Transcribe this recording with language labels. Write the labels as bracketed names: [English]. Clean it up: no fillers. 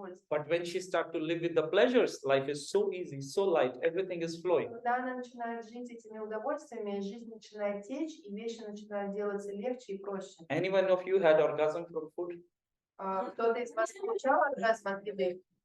[English] But when she start to live with the pleasures, life is so easy, so light, everything is flowing. [Russian] Когда она начинает жить этими удовольствиями, жизнь начинает течь, и вещи начинают делаться легче и проще. [English] Anyone of you had orgasm from food? [Russian] Кто-то из вас получал оргазм от еды?